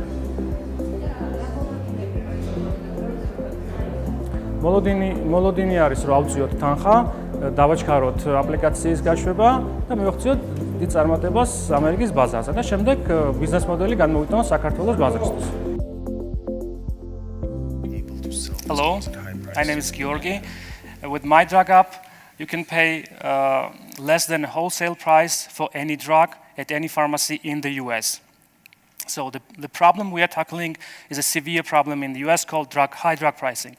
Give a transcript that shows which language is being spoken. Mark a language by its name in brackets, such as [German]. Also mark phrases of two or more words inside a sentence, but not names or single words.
[Georgian] მოლოდინი არის რომ ავწიოთ თანხა, დავაჩქაროთ აპლიკაციის გაშვება და მივახციოთ დიდ წარმატებას ამერიკის ბაზარზე და შემდეგ ბიზნეს მოდელი განმოვიტანოთ საქართველოს ბაზარისთვის. [English] Hello, my name is Georgi. With MyDrugUp, you can pay less than a wholesale price for any drug at any pharmacy in the US. So the problem we are tackling is a severe problem in the US called high drug pricing.